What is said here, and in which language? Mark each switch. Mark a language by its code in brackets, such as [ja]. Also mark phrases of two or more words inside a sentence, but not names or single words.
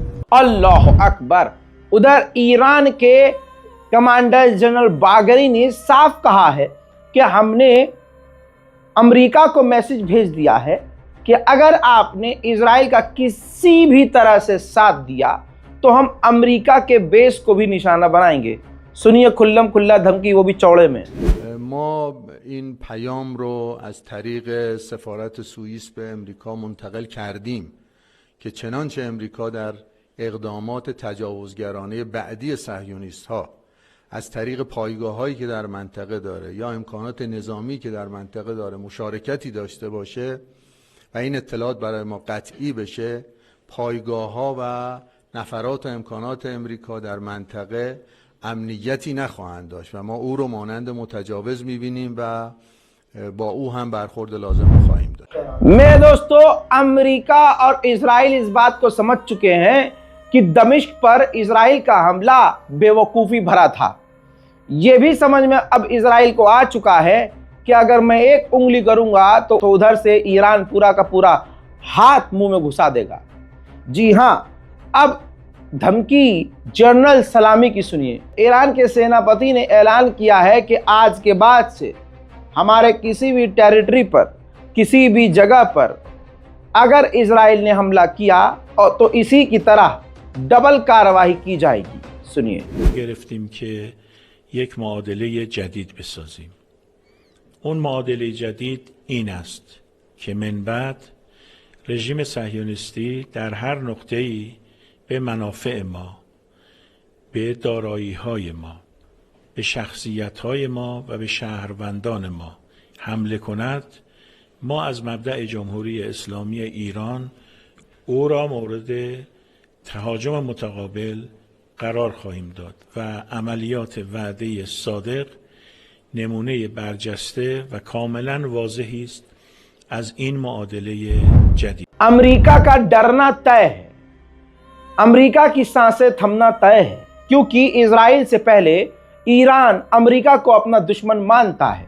[ar] الله أكبر. [hi] उधर ईरान के कमांडर जनरल बागरी ने साफ कहा है कि हमने अमेरिका को मैसेज भेज दिया है कि अगर आपने इजराइल का किसी भी तरह से साथ दिया तो हम अमेरिका के बेस को भी निशाना बनाएंगे। सुनिए खुल्लम खुल्ला धमकी, वो भी चौड़े में। [fa] ما این پیام رو از طریق سفارت سوئیس به امریکا منتقل کردیم که چنانچه امریکا در اقدامات تجاوزگرانه بعدی صهیونیست ها از طریق پایگاه هایی که در منطقه داره یا امکانات نظامی که در منطقه داره مشارکتی داشته باشه و این اطلاعات برای ما قطعی بشه، پایگاه ها و نفرات و امکانات امریکا در منطقه امنیتی نخواهند داشت و ما او رو مانند متجاوز میبینیم و با او هم برخورد لازم خواهیم داشت. [hi] मेरे दोस्तों, अमेरिका और इजराइल इस बात को समझ चुके हैं कि दमिश्क पर इजराइल का हमला बेवकूफ़ी भरा था। यह भी समझ में अब इजराइल को आ चुका है कि अगर मैं एक उंगली करूंगा तो उधर से ईरान पूरा का पूरा हाथ मुंह में घुसा देगा। जी हां, अब धमकी जनरल सलामी की सुनिए। ईरान के सेनापति ने ऐलान किया है कि आज के बाद से हमारे किसी भी टेरिटरी पर, किसी भी जगह पर अगर इजराइल ने हमला किया और तो इसी की तरह डबल कार्रवाई की जाएगी। सुनिए। [fa] گرفتیم که یک معادله جدید بسازیم. اون معادله جدید این است که من بعد رژیم صهیونیستی در هر نقطه‌ای به منافع ما، به دارایی‌های ما، به شخصیت‌های ما و به شهروندان ما حمله کند، ما از مبدأ جمهوری اسلامی ایران او را مورد تهاجم متقابل قرار خواهیم داد و عملیات وعده صادق نمونه برجسته و کاملا واضحی است از این معادله جدید. [hi] अमेरिका का डरना तय है, अमेरिका की सांसें थमना तय है, क्योंकि इजराइल से पहले ईरान अमेरिका को अपना दुश्मन मानता है।